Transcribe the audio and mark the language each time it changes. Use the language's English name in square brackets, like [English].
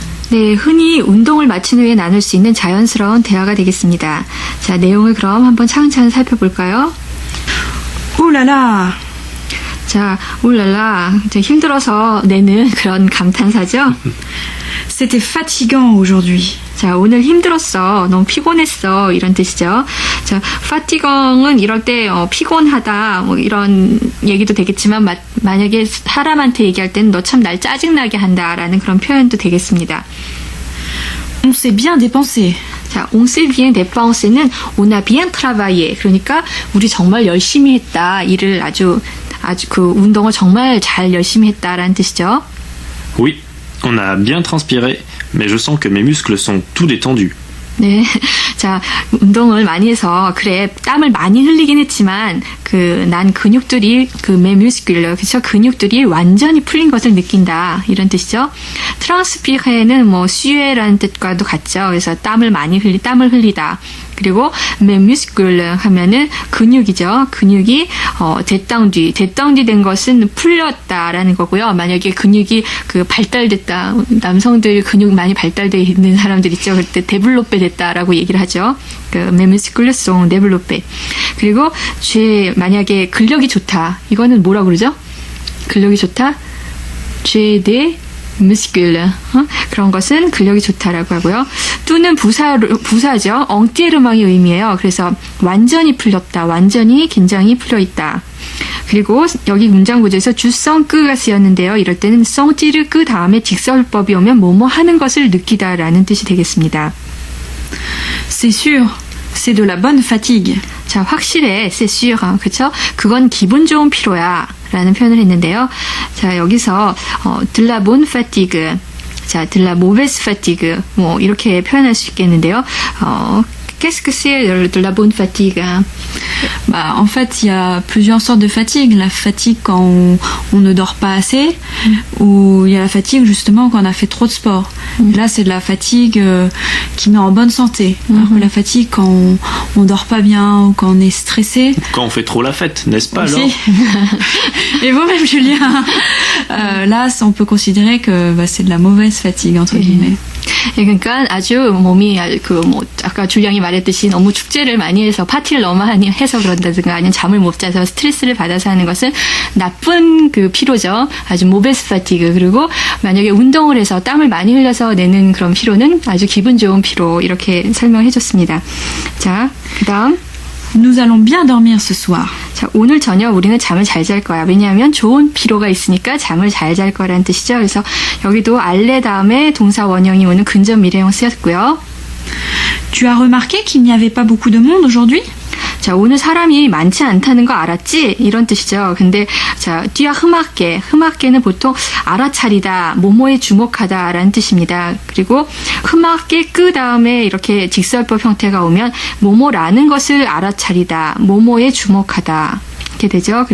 [Korean] 네, 흔히 운동을 마친 후에 나눌 수 있는 자연스러운 대화가 되겠습니다. 자, 내용을 그럼 한번 차근차근 살펴볼까요? [French] Ouh là là! [Korean] 자, 울랄라, 힘들어서 내는 그런 감탄사죠? [French] C'était fatigant aujourd'hui. [Korean] 자, 오늘 힘들었어. 너무 피곤했어. 이런 뜻이죠. 자, 파티경은 이럴 때 피곤하다. 뭐 이런 얘기도 되겠지만 만약에 사람한테 얘기할 때는 너 참 날 짜증나게 한다라는 그런 표현도 되겠습니다. [French] On s'est bien dépensé. 자, on s'est bien dépensé는 on a bien travaillé. [Korean] 그러니까 우리 정말 열심히 했다. 일을 아주 그 운동을 정말 잘 열심히 했다라는 뜻이죠. [French] Oui, on a bien transpiré, mais je sens que mes muscles sont tout détendus. [Korean] 네. 자, 운동을 많이 해서, 그래, 땀을 많이 흘리긴 했지만, 난 근육들이, 메뮤스큘러, 그쵸? 근육들이 완전히 풀린 것을 느낀다. 이런 뜻이죠. 트랑스피레는 뭐, 수에라는 뜻과도 같죠. 그래서 땀을 흘리다. 그리고, 메뮤스큘러 하면은 근육이죠. 근육이, détendu 된 것은 풀렸다라는 거고요. 만약에 근육이 발달됐다. 남성들 근육 많이 발달되어 있는 사람들 있죠. 그때 데블로페 됐다라고 얘기를 하죠. [French] mes muscles sont développés. [Korean] 그리고 만약에 근력이 좋다. 이거는 뭐라고 그러죠? 근력이 좋다? [French] j'ai des muscles. [Korean] 그런 것은 근력이 좋다라고 하고요. 뚜는 부사죠. 엉띠르망의 의미예요. 그래서 완전히 풀렸다. 완전히 긴장이 풀려있다. 그리고 여기 문장 구조에서 주성끄가 쓰였는데요. 이럴 때는 성띠르 끄 다음에 직설법이 오면 뭐뭐 하는 것을 느끼다라는 뜻이 되겠습니다. [French] C'est sûr, c'est de la bonne fatigue. [Korean] 자, 확실해, [French] c'est sûr, [Korean] 그쵸? 그건 기분 좋은 피로야, 라는 표현을 했는데요. 자, 여기서, [French] de la bonne fatigue, [Korean] 자, [French] de la mauvaise fatigue, [Korean] 뭐, 이렇게 표현할 수 있겠는데요. [French] Qu'est-ce que c'est de la bonne fatigue? Bah, en fait, il y a plusieurs sortes de fatigue. La fatigue quand on ne dort pas assez, ou il y a la fatigue justement quand on a fait trop de sport. Et là, c'est de la fatigue qui met en bonne santé. Alors que la fatigue quand on dort pas bien ou quand on est stressé. Quand on fait trop la fête, n'est-ce pas aussi. alors? Et vous-même, Julien, là, on peut considérer que c'est de la mauvaise fatigue entre guillemets. [Korean] 그러니까 아주 몸이 아까 줄량이 말했듯이 너무 축제를 많이 해서 파티를 너무 많이 해서 그런다든가 아니면 잠을 못 자서 스트레스를 받아서 하는 것은 나쁜 피로죠. 아주 모베스 파티그. 그리고 만약에 운동을 해서 땀을 많이 흘려서 내는 그런 피로는 아주 기분 좋은 피로. 이렇게 설명해 줬습니다. 자, 그다음 [French] Nous allons bien dormir ce soir. [Korean] 자, 오늘 저녁 우리는 잠을 잘 잘 거야. 왜냐하면 좋은 피로가 있으니까 잠을 잘 잘 거라는 뜻이죠. 그래서 여기도 알레 다음에 동사 원형이 오는 근접 미래형 쓰였고요. [French] Tu as remarqué qu'il n'y avait pas beaucoup de monde aujourd'hui? [Korean] 자, 오늘 사람이 많지 않다는 거 알았지? 이런 뜻이죠. 근데 자, 뒤야 흠악게는 보통 알아차리다, 모모에 주목하다 라는 뜻입니다. 그리고 흠악게 끄 다음에 이렇게 직설법 형태가 오면 모모라는 것을 알아차리다, 모모에 주목하다 이렇게 되죠.